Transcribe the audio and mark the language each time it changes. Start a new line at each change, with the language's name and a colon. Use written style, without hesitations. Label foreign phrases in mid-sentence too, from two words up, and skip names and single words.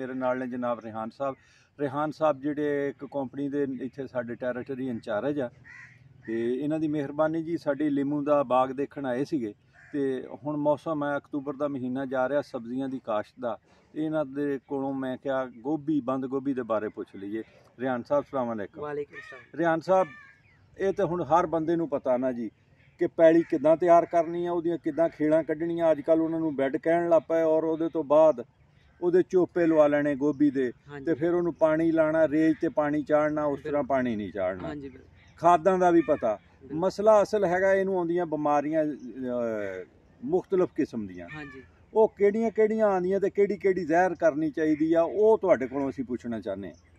Punjabi: میرے نال نے جناب ریحان صاحب جیہڑے ایک کمپنی کے ایتھے ساڈے ٹیریٹری انچارج آ تے ایہناں دی مہربانی جی ساڈی لیمو دا باغ دیکھن آئے سیگے تے ہن موسم ہے اکتوبر دا مہینہ جا رہا سبزیاں دی کاشت دا. ایہناں دے کولوں میں کیا گوبھی بند گوبھی دے بارے پچھ لئیے.
Arabic: रेहान साहब السلام عليكم. وعليكم السلام.
Punjabi: ریحان صاحب یہ تو ہن ہر بندے نوں پتا نا جی کہ پیلی کداں تیار کرنی ہے, ਉਹਦੀਆਂ ਕਿੱਦਾਂ ਖੇੜਾਂ ਕੱਢਣੀਆਂ। ਅੱਜ ਕੱਲ੍ਹ ਉਹਨਾਂ ਨੂੰ ਬੈੱਡ ਕਹਿਣ ਲੱਗ ਪਏ ਔਰ ਉਹਦੇ ਤੋਂ ਬਾਅਦ ਉਹਦੇ ਚੋਪੇ ਲਵਾ ਲੈਣੇ ਗੋਭੀ ਦੇ ਤੇ ਫਿਰ ਉਹਨੂੰ ਪਾਣੀ ਲਾਣਾ, ਰੇਜ ਤੇ ਪਾਣੀ ਚਾੜਨਾ, ਉਸ ਤਰ੍ਹਾਂ ਪਾਣੀ ਨਹੀਂ ਚਾੜਨਾ। ਖਾਦਾਂ ਦਾ ਵੀ ਪਤਾ। ਮਸਲਾ ਅਸਲ ਹੈਗਾ ਇਹਨੂੰ ਆਉਂਦੀਆਂ ਬਿਮਾਰੀਆਂ ਮੁxtਲਫ ਕਿਸਮ ਦੀਆਂ, ਉਹ ਕਿਹੜੀਆਂ ਕਿਹੜੀਆਂ ਆਉਂਦੀਆਂ ਤੇ ਕਿਹੜੀ ਕਿਹੜੀ ਜ਼ਹਿਰ ਕਰਨੀ ਚਾਹੀਦੀ ਆ, ਉਹ ਤੁਹਾਡੇ ਕੋਲੋਂ ਅਸੀਂ ਪੁੱਛਣਾ ਚਾਹੁੰਦੇ ਹਾਂ।